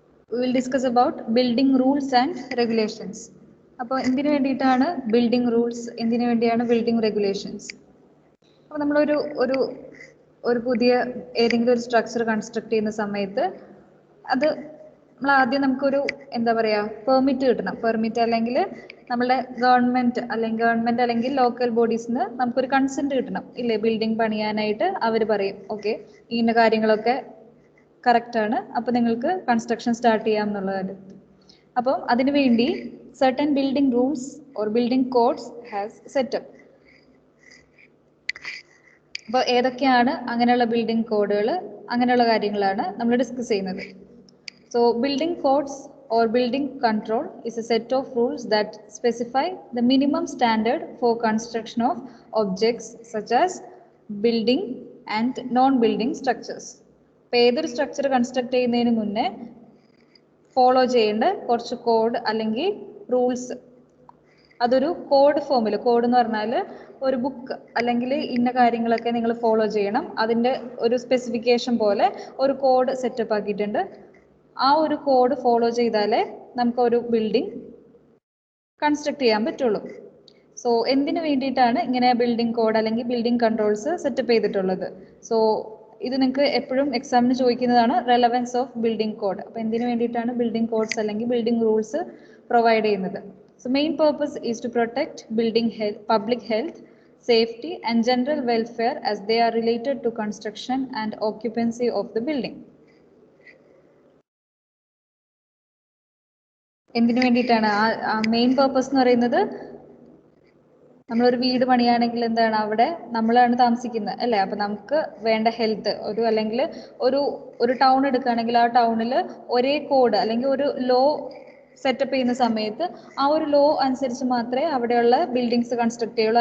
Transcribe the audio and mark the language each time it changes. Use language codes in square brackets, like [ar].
[en] We will discuss about building rules and regulations. [ml] അപ്പോൾ എന്തിനു വേണ്ടിയിട്ടാണ് ബിൽഡിംഗ് റൂൾസ്, എന്തിനു വേണ്ടിയാണ് ബിൽഡിംഗ് റെഗുലേഷൻസ്? അപ്പോൾ നമ്മളൊരു ഒരു ഒരു പുതിയ ഏതെങ്കിലും ഒരു സ്ട്രക്ചർ കൺസ്ട്രക്ട് ചെയ്യുന്ന സമയത്ത് അത് നമ്മൾ ആദ്യം നമുക്കൊരു എന്താ പറയുക പെർമിറ്റ് കിട്ടണം. പെർമിറ്റ് അല്ലെങ്കിൽ നമ്മളുടെ ഗവൺമെൻറ് അല്ലെങ്കിൽ ലോക്കൽ ബോഡീസിന് നമുക്കൊരു കൺസെൻറ്റ് കിട്ടണം ഇല്ലേ? ബിൽഡിംഗ് പണിയാനായിട്ട് അവർ പറയും ഓക്കെ ഇന്ന കാര്യങ്ങളൊക്കെ കറക്റ്റാണ്, അപ്പോൾ നിങ്ങൾക്ക് കൺസ്ട്രക്ഷൻ സ്റ്റാർട്ട് ചെയ്യാം എന്നുള്ളത്. അപ്പം അതിനു വേണ്ടി [en] certain building rules or building codes has set up. [ml] അപ്പോൾ ഏതൊക്കെയാണ് അങ്ങനെയുള്ള ബിൽഡിംഗ് കോഡുകൾ, അങ്ങനെയുള്ള കാര്യങ്ങളാണ് നമ്മൾ ഡിസ്കസ് ചെയ്യുന്നത്. [en] So building codes or building control is a set of rules that specify the minimum standard for construction of objects such as building and non-building structures. [ml] അപ്പോൾ ഏതൊരു സ്ട്രക്ചർ കൺസ്ട്രക്ട് ചെയ്യുന്നതിന് മുന്നേ ഫോളോ ചെയ്യേണ്ട കുറച്ച് കോഡ് അല്ലെങ്കിൽ rules, അതൊരു code ഫോമിൽ, code എന്ന് പറഞ്ഞാൽ ഒരു ബുക്ക് അല്ലെങ്കിൽ ഇന്ന കാര്യങ്ങളൊക്കെ നിങ്ങൾ ഫോളോ ചെയ്യണം, അതിൻ്റെ ഒരു സ്പെസിഫിക്കേഷൻ പോലെ ഒരു കോഡ് സെറ്റപ്പ് ആക്കിയിട്ടുണ്ട്. ആ ഒരു കോഡ് ഫോളോ ചെയ്താലേ നമുക്കൊരു ബിൽഡിംഗ് കൺസ്ട്രക്ട് ചെയ്യാൻ പറ്റുള്ളൂ. സോ എന്തിനു വേണ്ടിയിട്ടാണ് ഇങ്ങനെ ബിൽഡിംഗ് കോഡ് അല്ലെങ്കിൽ ബിൽഡിംഗ് കൺട്രോൾസ് സെറ്റപ്പ് ചെയ്തിട്ടുള്ളത്? സോ ഇത് നിങ്ങൾക്ക് എപ്പോഴും എക്സാമിന് ചോദിക്കുന്നതാണ്, [en] Relevance of building code. [ml] അപ്പോൾ എന്തിനു വേണ്ടിയിട്ടാണ് ബിൽഡിംഗ് കോഡ്സ് അല്ലെങ്കിൽ ബിൽഡിംഗ് റൂൾസ് പ്രൊവൈഡ് ചെയ്യുന്നത്? [en] So main purpose is to protect building health, public health, safety and general welfare as they are related to construction and occupancy of the building. [ml] എന്തിനു വേണ്ടിയിട്ടാണ് ആ main purpose എന്ന് പറയുന്നത്? നമ്മളൊരു വീട് പണിയാണെങ്കിൽ എന്താണ്, അവിടെ നമ്മളാണ് താമസിക്കുന്നത് അല്ലേ? അപ്പം നമുക്ക് വേണ്ട ഹെൽത്ത് അല്ലെങ്കിൽ ഒരു ടൗൺ എടുക്കുകയാണെങ്കിൽ ആ ടൗണിൽ ഒരേ കോഡ് അല്ലെങ്കിൽ ഒരു ലോ സെറ്റപ്പ് ചെയ്യുന്ന സമയത്ത് ആ ഒരു ലോ അനുസരിച്ച് മാത്രമേ അവിടെയുള്ള ബിൽഡിങ്സ് കൺസ്ട്രക്ട് ചെയ്യുള്ളൂ.